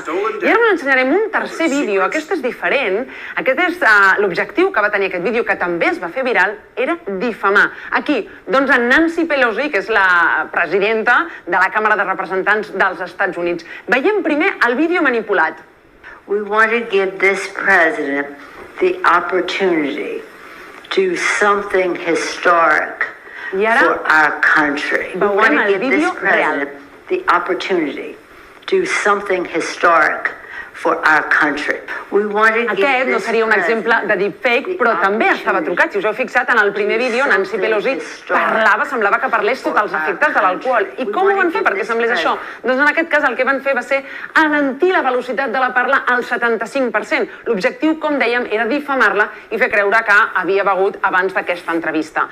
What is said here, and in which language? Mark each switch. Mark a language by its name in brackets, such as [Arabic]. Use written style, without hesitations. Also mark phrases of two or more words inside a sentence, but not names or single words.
[Catalan] I ara us ensenyarem un tercer vídeo. Aquest és diferent. Aquest és l'objectiu que va tenir aquest vídeo, que també es va fer viral, era difamar. Aquí, doncs, en Nancy Pelosi, que és la presidenta de la Càmera de Representants dels Estats Units. Veiem primer el vídeo manipulat. [English] We want to give this president the opportunity to do something historic [Catalan] I ara [English] for our country. We want [Catalan] veurem [English] to [Catalan] el [English] give this [Catalan] vídeo real. [English] president the opportunity to do something historic for our country. We want to give [Catalan] Aquest no [English] this [Catalan] seria un exemple de deepfake, però també estava trucat. Si us heu fixat, en el primer vídeo, Nancy Pelosi parlava, semblava que parlés sota els efectes de l'alcohol. I com ho van fer perquè semblés això? Doncs en aquest cas el que van fer va ser alentir la velocitat de la parla al 75%. L'objectiu, com dèiem, era difamar-la i fer creure que havia begut abans d'aquesta entrevista.